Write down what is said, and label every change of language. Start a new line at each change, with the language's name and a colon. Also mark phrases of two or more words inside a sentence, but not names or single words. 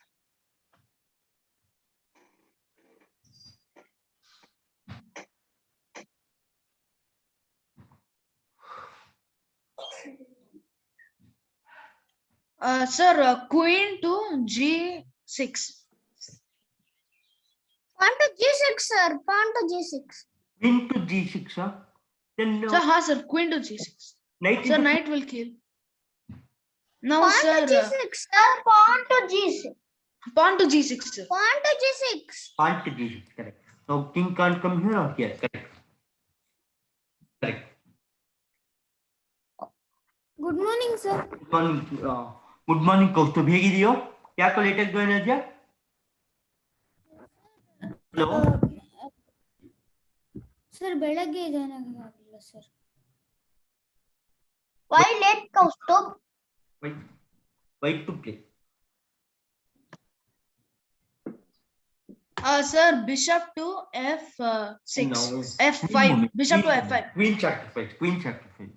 English: Sir, queen to G6. Pawn to G6, sir. Pawn to G6. Queen to G6. Huh? Then Sir, queen to G6. knight. Sir, knight will kill. Now, Pawn sir, to G6, sir. Pawn to G6. pawn to G6, sir. Pawn to G6. Pawn to G6. Correct. Now king can't come here or here. Correct. Correct. Good morning, sir. Good morning,
Kannada: ಕೌಸ್ತುಭ್ ಹೇಗಿದೆಯೋ? ಯಾಕೋ ಲೇಟಾಗಿ ಜಾಯ್ನ್ ಆದ್ಯಾ? ಹಲೋ ಸರ್ ಬೆಳಗ್ಗೆ ಜಾಯ್ನ್ ಆಗಿಲ್ಲ ಸರ್.
English: Why late, Kaustubh? White to play. Sir, bishop to F6. Now, F5. moment. Bishop to Queen F5. moment. Queen sacrifice. Queen sacrifice.